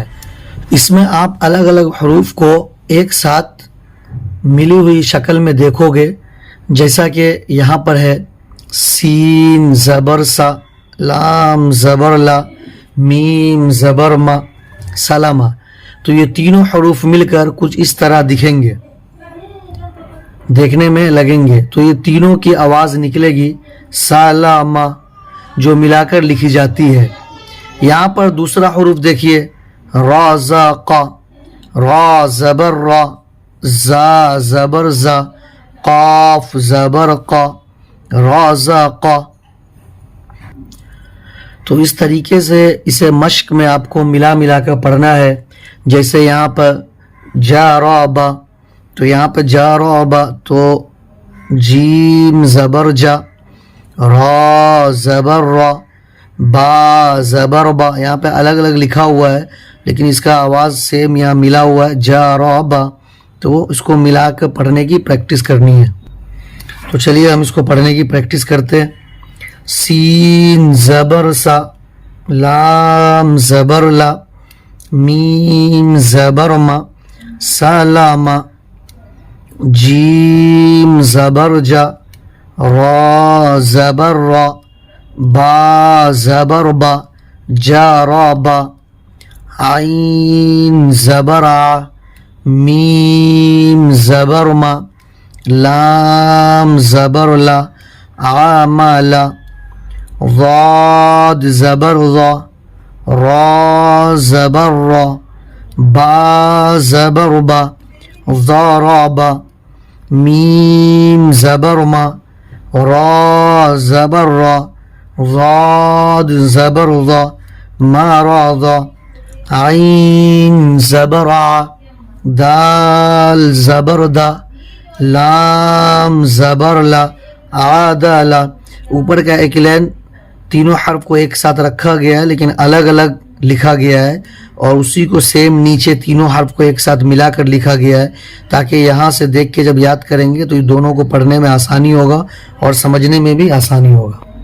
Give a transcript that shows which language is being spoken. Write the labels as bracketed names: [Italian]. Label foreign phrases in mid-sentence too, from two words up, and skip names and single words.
[Urdu] اس میں آپ الگ الگ حروف کو ایک ساتھ ملی ہوئی شکل میں دیکھو گے، جیسا کہ یہاں پر ہے سین زبر سا، لام زبر لا، میم زبر ما، سلامہ. تو یہ تینوں حروف مل کر کچھ اس طرح دکھیں گے، دیکھنے میں لگیں گے. تو یہ تینوں کی آواز نکلے گی سلامہ، جو ملا کر لکھی جاتی ہے. یہاں پر دوسرا حروف دیکھیے، را زا قا، را زبر را، زا زبر زا، قاف زبر قا، را زا قا. تو اس طریقے سے اسے مشق میں آپ کو ملا ملا کر پڑھنا ہے. جیسے یہاں پر جا را با، تو یہاں پہ جا را با تو جیم زبر جا، را زبر را، با زبر با. یہاں پہ الگ الگ لکھا ہوا ہے لیکن اس کا آواز سیم یہاں ملا ہوا ہے، جا را با. تو اس کو ملا کر پڑھنے کی پریکٹس کرنی ہے. تو چلیے ہم اس کو پڑھنے کی پریکٹس کرتے ہیں. سین زبر سا، لام زبر لا، میم زبر ما، سلامہ، جیم زبر جا، را زبر را، با زبر با، جا را با، عین زبر ع، میم زبر ما، لام زبر لا، عاملا، ضاد زبر ضا، را زبر را، با زبر با، ضربا، میم زبر ما، را زبر را، ضاد زبر ضا، مرضا، عین زبر ع، دال زبر دا، لام زبر لا، عادلا. اوپر کا ایک لائن تینوں حرف کو ایک ساتھ رکھا گیا ہے لیکن الگ الگ لکھا گیا ہے، اور اسی کو سیم نیچے تینوں حرف کو ایک ساتھ ملا کر لکھا گیا ہے تاکہ یہاں سے دیکھ کے جب یاد کریں گے تو یہ دونوں کو پڑھنے میں آسانی ہوگا اور سمجھنے میں بھی آسانی ہوگا.